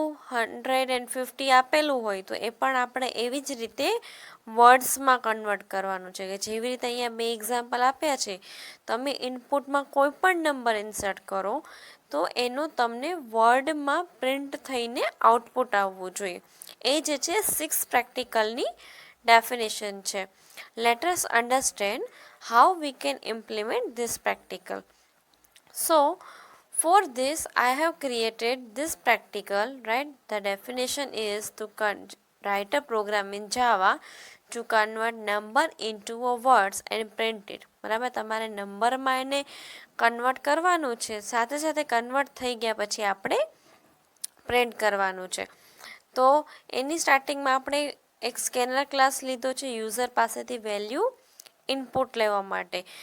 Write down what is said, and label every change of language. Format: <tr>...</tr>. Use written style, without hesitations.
<gu>250 આપેલું હોય તો એ પણ આપણે એવી જ રીતે વર્ડ્સમાં કન્વર્ટ કરવાનું છે કે જેવી રીતે અહીંયા 2 એક્ઝામ્પલ આપ્યા છે. તમે ઇનપુટમાં કોઈ પણ નંબર ઇન્સર્ટ કરો તો એનું તમને વર્ડમાં પ્રિન્ટ થઈને આઉટપુટ આવવું જોઈએ. એ જે છે 6 પ્રેક્ટિકલની ડેફિનેશન છે.</gu> <en>Let us understand how we can implement this practical. So for this I have created this practical, right? The definition is to write a program in Java to convert number into a words and print it.</en> <gu>બરાબર, તમારે નંબરમાં એને convert કરવાનું છે, સાથે સાથે convert થઈ ગયા પછી આપણે પ્રિન્ટ કરવાનું છે. તો એની સ્ટાર્ટિંગમાં આપણે એક સ્કેનર ક્લાસ લીધો છે યુઝર પાસેથી વેલ્યુ ઇનપુટ લેવા માટે.</gu>